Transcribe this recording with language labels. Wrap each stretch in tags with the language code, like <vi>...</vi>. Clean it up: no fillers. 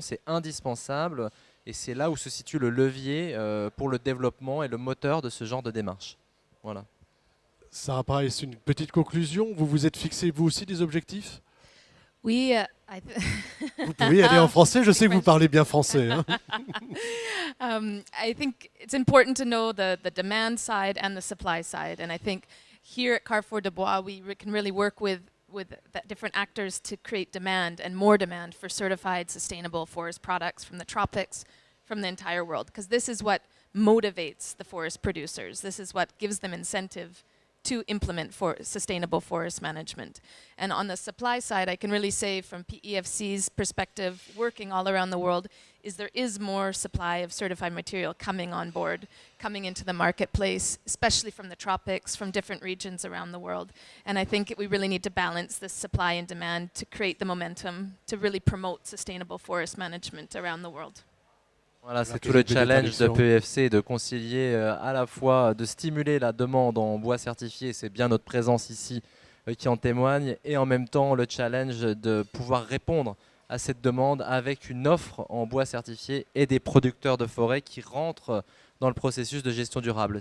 <fr>C'est indispensable et c'est là où se situe le levier pour le développement et le moteur de ce genre de démarche. Voilà. Sarah Price, une petite conclusion. Vous vous êtes fixé vous aussi des objectifs? Oui, vous pouvez y aller en français, je sais que vous parlez bien français. Hein.</fr> <en>I think it's important to know the demand side and the supply side. And I think here at Carrefour de Bois, we can really work with different actors to create demand and more demand for certified sustainable forest products from the tropics, from the entire world. Because this is what motivates the forest producers. This is what gives them incentive to implement sustainable forest management. And on the supply side, I can really say from PEFC's perspective, working all around the world, is there is more supply of certified material coming on board, coming into the marketplace, especially from the tropics, from different regions around the world. And I think we really need to balance this supply and demand to create the momentum to really promote sustainable forest management around the world.</en> <fr>Voilà, c'est tout le challenge de PEFC, de concilier à la fois, de stimuler la demande en bois certifié, c'est bien notre présence ici qui en témoigne, et en même temps le challenge de pouvoir répondre à cette demande avec une offre en bois certifié et des producteurs de forêt qui rentrent dans le processus de gestion durable.</fr>